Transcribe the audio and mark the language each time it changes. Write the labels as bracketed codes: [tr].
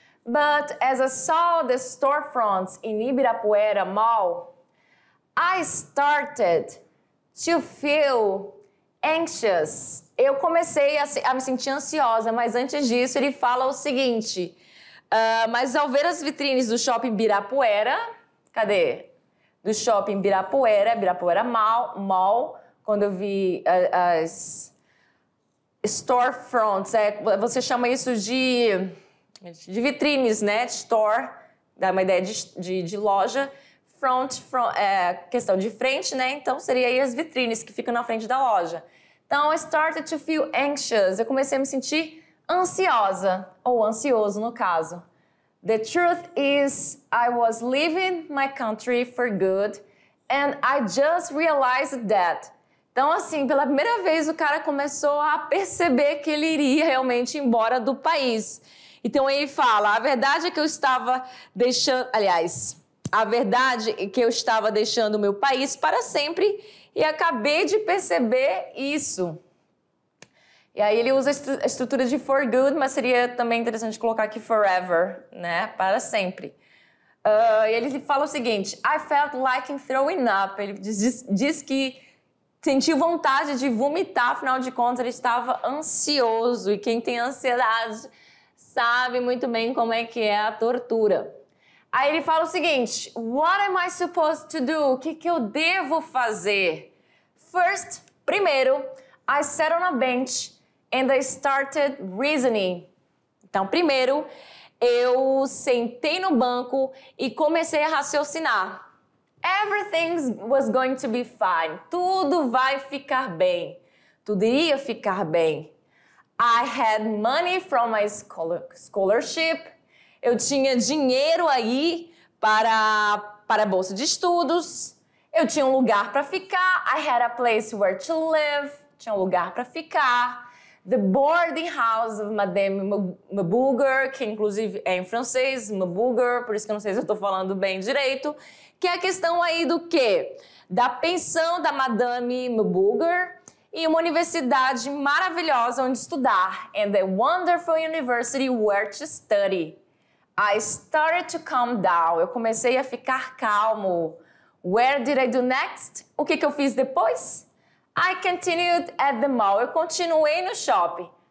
[en] But as I saw the storefronts in Ibirapuera Mall, I started to feel anxious. [pt] Eu comecei a me sentir ansiosa, mas antes disso ele fala o seguinte, mas ao ver as vitrines do shopping Ibirapuera, cadê? Do shopping Ibirapuera Mall, quando eu vi as storefronts, você chama isso de vitrines, né? Store, dá uma ideia de loja. Front, questão de frente, né? Então, seria aí as vitrines que ficam na frente da loja. [en] Então, I started to feel anxious. [pt] Eu comecei a me sentir ansiosa, ou ansioso no caso. [en] The truth is, I was leaving my country for good, and I just realized that. [pt] Então, assim, pela primeira vez o cara começou a perceber que ele iria realmente embora do país. Então, ele fala, a verdade é que eu estava deixando... Aliás, a verdade é que eu estava deixando o meu país para sempre e acabei de perceber isso. E aí ele usa a estrutura de for good, mas seria também interessante colocar aqui forever, né? Para sempre. E ele fala o seguinte, [en] I felt like throwing up. [pt] Ele diz que sentiu vontade de vomitar, afinal de contas ele estava ansioso. E quem tem ansiedade sabe muito bem como é que é a tortura. Aí ele fala o seguinte, [en] what am I supposed to do? [pt] O que eu devo fazer? [en] First, primeiro, I sat on a bench and I started reasoning. [pt] Então, primeiro, eu sentei no banco e comecei a raciocinar. [en] Everything was going to be fine. [pt] Tudo vai ficar bem. Tudo iria ficar bem. [en] I had money from my scholarship. [pt] Eu tinha dinheiro aí para a bolsa de estudos. Eu tinha um lugar para ficar. [en] I had a place where to live. [pt] Tinha um lugar para ficar. [en] The boarding house of Madame Mabuger, [pt] que inclusive é em francês, Mabuger, por isso que eu não sei se eu estou falando bem direito, que é a questão aí do quê? Da pensão da Madame Mabuger e uma universidade maravilhosa onde estudar. [en] And the wonderful university where to study. I started to calm down. [pt] Eu comecei a ficar calmo. [en] Where did I do next? [pt] O que eu fiz depois? [en] I continued at the mall. [pt] Eu continuei no shopping.